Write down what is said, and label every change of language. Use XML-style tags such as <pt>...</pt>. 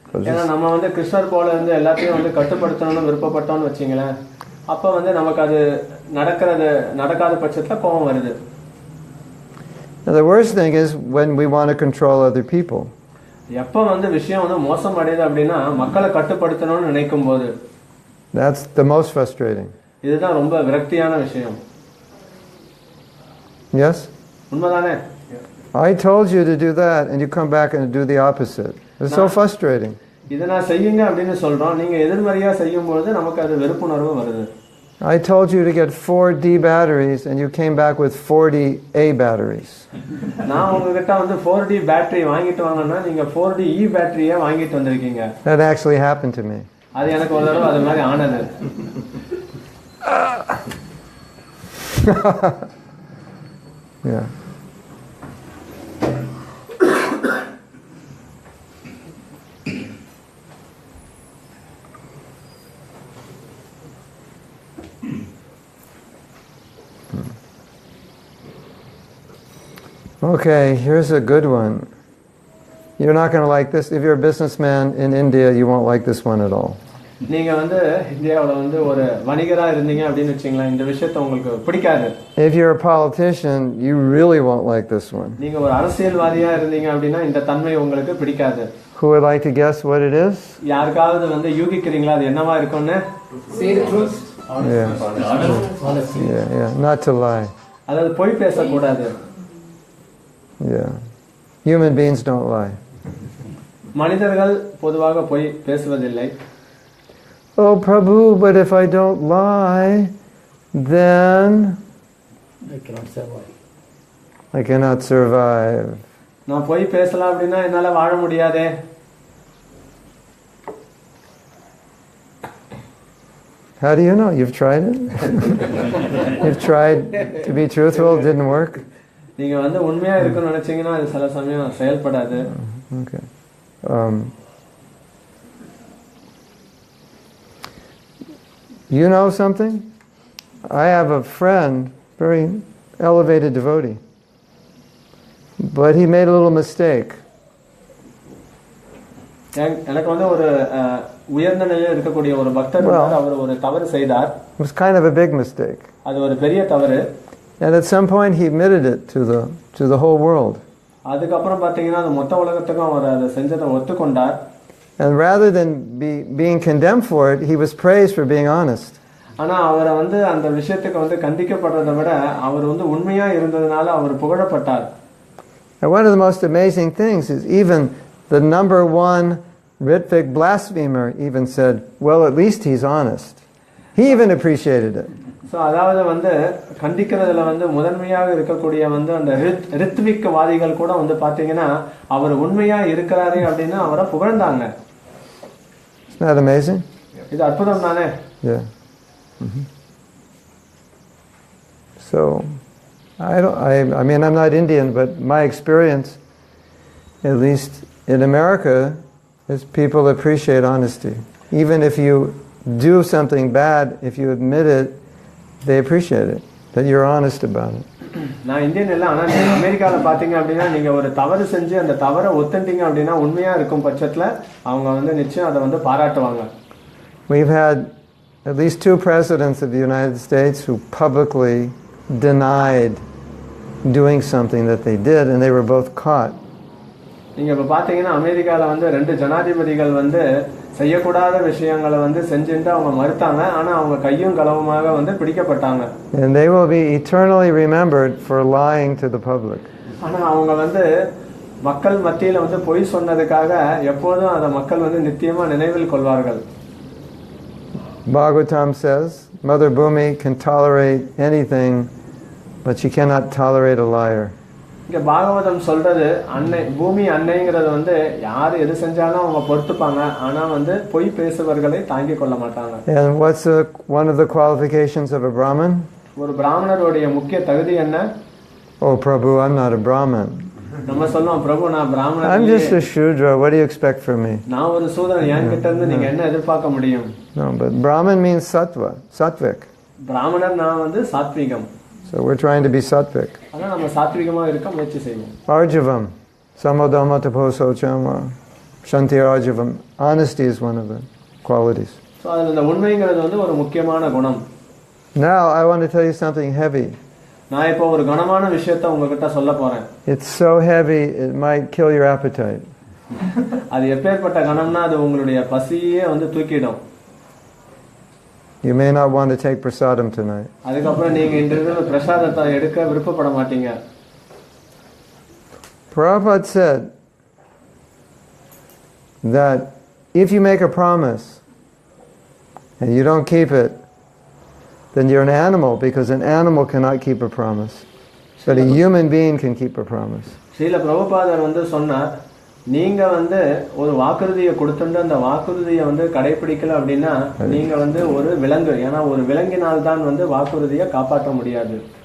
<ta>ஏன்னா நம்ம வந்து கிருஷ்ணர் போல இருந்து எல்லாத்தையும் வந்து கட்டுப்படுத்தணும்னு விருப்பப்பட்டோம்னு வச்சிங்களேன், அப்ப வந்து நமக்கு அது நடக்காத பட்சத்துல கோபம் வருது.</ta> <en>Now the worst thing is when we want to control other people.</en> <ta>எப்ப வந்து விஷயம் வந்து மோசம் அடையுது அப்படின்னா மக்களை கட்டுப்படுத்தணும்னு நினைக்கும் போது.</ta> <en>That's the most frustrating.</en> <ta>இதுதான் ரொம்ப விரக்தியான விஷயம்.</ta> <en>Yes?</en> <ta>உண்மைதானே?</ta> <en>I told you to do that and you come back and do the opposite. It's so frustrating.</en> <ta>இத நான் செய்யுங்க அப்படினு சொல்றோம், நீங்க எதிர்மறையா செய்யும்போது நமக்கு அது வெறுப்புணர்வு வருது.</ta> <en>I told you to get 4 D batteries and you came back with 40 A batteries.</en> <ta>நான் உங்ககிட்ட வந்து 4D பேட்டரி வாங்கிட்டு வாங்கனா நீங்க 4D E பேட்டரியை வாங்கிட்டு வந்திருக்கீங்க.</ta> <en>That actually happened to me.</en> <ta>அது எனக்கு ஒரு தடவை அது மாதிரி ஆனது.</ta> <en>Yeah. Okay, here's a good one. You're not going to like this. If you're a businessman in India, you won't like this one at all.</en> <ta>நீங்க வந்து இந்தியாவுல வந்து ஒரு வணிகரா இருந்தீங்க அப்படினு வெச்சீங்களா, இந்த விஷயத்தை உங்களுக்கு பிடிக்காது.</ta> <en>If you're a politician, you really won't like this one.</en> <ta>நீங்க ஒரு அரசியல்வாதியா இருந்தீங்க அப்படினா இந்த தன்மை உங்களுக்கு பிடிக்காது.</ta> <en>Who would like to guess what it is?</en> <ta>யாருக்காவது வந்து யூகிக்கிறீங்களா அது என்னவா இருக்கும்னு?</ta> <en>Say the truth. Yeah. Yeah. Not to lie.</en> <ta>அதாவது பொய் பேசக்கூடாது.</ta> <en>Yeah. Human beings don't lie.</en> <ta>மனிதர்கள் பொதுவாக பொய் பேசுவதில்லை.</ta> <en>Oh Prabhu, but if I don't lie, then I cannot survive. I cannot survive.</en> <ta>நான் பொய் பேசலாம் அப்படினா என்னால வாழ முடியாதே.</ta> <en>How do you know? You've tried it? You've tried to be truthful, it didn't work?</en> <ta>நீங்க வந்து உண்மையா இருக்கணும்னு நினைச்சீங்கன்னா அது சில சமயம் செயல்படாது.</ta> <en>Okay. You know something? I have a friend, very elevated devotee, but he made a little mistake.</en> <ta>எனக்கு வந்து ஒரு உயர்ந்த நிலையில் இருக்கக்கூடிய ஒரு பக்தர் அவர் ஒரு தவறு செய்தார்.</ta> <en>It was kind of a big mistake.</en> <ta>அது ஒரு பெரிய தவறு.</ta> <en>And at some point he admitted it to the whole world.</en> <ta>அதுக்கு அப்புறம் பாத்தீங்கன்னா அது மொத்த உலகத்துக்கும் அவர் அதை செஞ்சதை ஒத்துக்கொண்டார்.</ta> <en>And rather than being condemned for it, he was praised for being honest.</en> <ta>ஆனா அவரை வந்து அந்த விஷயத்துக்கு வந்து கண்டிக்கப்படுறதை விட அவர் வந்து உண்மையா இருந்ததனால அவர் புகழப்பட்டார்.</ta> <en>And one of the most amazing things is even the number 1 Ritvik blasphemer even said, well, at least he's honest. He even appreciated it.</en> <ta>So அதாவது வந்து கண்டிக்கிறதுல வந்து முதன்மையாக இருக்கக்கூடிய வந்து அந்த ரித்விக் வாதிகள் கூட வந்து பாத்தீங்கன்னா அவர் உண்மையா இருக்கிறாரே அப்படின்னு அவரை புகழ்ந்தாங்க.</ta> <en>Isn't that amazing?</en> <ta>இது அற்புதம் தானே?</ta> <en>Yeah. Mm-hmm. So I mean I'm not Indian, but my experience, at least in America, is people appreciate honesty. Even if you do something bad, if you admit it, they appreciate it, that you're honest about it.</en> <ta>நான் Indian இல்ல, ஆனா நீங்க அமெரிக்கால பாத்தீங்க அப்படின்னா நீங்க ஒரு தவறு செஞ்சு அந்த தவறை ஒத்துட்டீங்க அப்படின்னா உண்மையா இருக்கும் பட்சத்துல அவங்க வந்து நிச்சயம் அதை வந்து பாராட்டுவாங்க.</ta> <en>We've had at least 2 presidents of the United States who publicly denied doing something that they did, and they were both caught.</en> <ta>நீங்க இப்ப பாத்தீங்கன்னா அமெரிக்கால வந்து 2 ஜனாதிபதிகள் வந்து செய்யக்கூடாத விஷயங்களை வந்து செஞ்சுட்டு அவங்க மறுத்தாங்க, ஆனா அவங்க கையும் களவுமாக வந்து பிடிக்கப்பட்டாங்க.</ta> <en>And they will be eternally remembered for lying to the public.</en> <ta>ஆனா அவங்க வந்து மக்கள் மத்தியில வந்து பொய் சொன்னதுக்காக எப்போதும் அத மக்கள் வந்து நிச்சயமா நினைவில் கொள்வார்கள்.</ta> <en>Bhagavatam says, Mother Bhumi can tolerate anything, but she cannot tolerate a liar.</en> <ta>இங்க பாகவதம் சொல்றது அன்னை பூமி அன்னைங்கிறது வந்து யார் எது செஞ்சாலும் அவங்க பொறுத்துப்பாங்க, ஆனா வந்து பொய் பேசுபவர்களை தாங்கிக் கொள்ள மாட்டாங்க.</ta> <en>And what's one of the qualifications of a Brahmin?</en> <ta>ஒரு பிராமணருடைய முக்கிய தகுதி என்ன?</ta> <en>Oh Prabhu, I'm not a Brahmin.</en> <ta>நம்ம சொல்லுவோம், பிரபு நான் பிராமணன்,</ta> <en>I'm just a Shudra, what do you expect from me?</en> <ta>நான் ஒரு சூதரன், என்கிட்ட இருந்து நீங்க என்ன எதிர்பார்க்க முடியும்?</ta> <en>No, but Brahmin means sattva, sattvic.</en> <ta>பிராமணர் நான் வந்து சாத்விகம்.</ta> <en>So we're trying to be sattvic.</en> <ta>ஆனா நம்ம சாத்விகமா இருக்க முயற்சி செய்வோம்.</ta> <sa>Arjavam, samodama taposo chama, shanti arjavam.</sa> <en>Honesty is one of the qualities.</en> <ta>So அதுல இந்த உண்மைங்கிறது வந்து ஒரு முக்கியமான குணம்.</ta> <en>Now I want to tell you something heavy.</en> <ta>நான் இப்போ ஒரு கனமான விஷயத்தை உங்ககிட்ட சொல்ல போறேன்.</ta> <en>It's so heavy it might kill your appetite.</en> <ta>அது எப்பேற்பட்ட கனம்னா அது உங்களுடைய பசியே வந்து தூக்கிடும்.</ta> <en>You may not want to take prasadam tonight.</en> <ta>அதுக்கப்புறம் நீங்க இன்றைக்கு பிரசாதத்தை எடுக்க விருப்பப்பட மாட்டீங்க.</ta> <en>Prabhupada said that if you make a promise and you don't keep it, then you're an animal, because an animal cannot keep a promise. But a human being can keep a promise.</en> <ta>Srila பிரபுபாதர் வந்து சொன்னார், நீங்க வந்து ஒரு வாக்குறுதியை கொடுத்துட்டு அந்த வாக்குறுதியை வந்து கடைபிடிக்கல அப்படின்னா நீங்க வந்து ஒரு விலங்கு. ஏன்னா ஒரு விலங்கினால் தான் வந்து வாக்குறுதியை காப்பாற்ற முடியாது.</ta>